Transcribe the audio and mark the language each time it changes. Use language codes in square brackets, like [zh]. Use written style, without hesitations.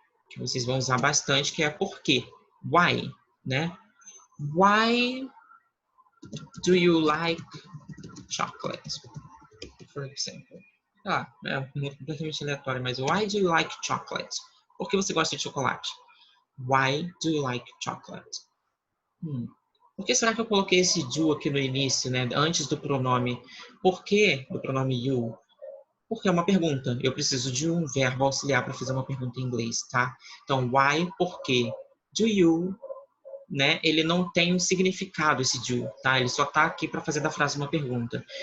[pt] Que vocês vão usar bastante, que é por quê. [en] Why, né? Why do you like chocolate? For example. [pt] É completamente aleatório, mas [en] why do you like chocolate? [pt] Por que você gosta de chocolate? [en] Why do you like chocolate? [pt] Por que será que eu coloquei esse do aqui no início, né? Antes do pronome? Por que do pronome you? porque é uma pergunta. Eu preciso de um verbo auxiliar para fazer uma pergunta em inglês, tá? Então, why, por quê? [en] Do you, [pt] né? Ele não tem um significado, esse do, tá? Ele só tá aqui para fazer da frase uma pergunta.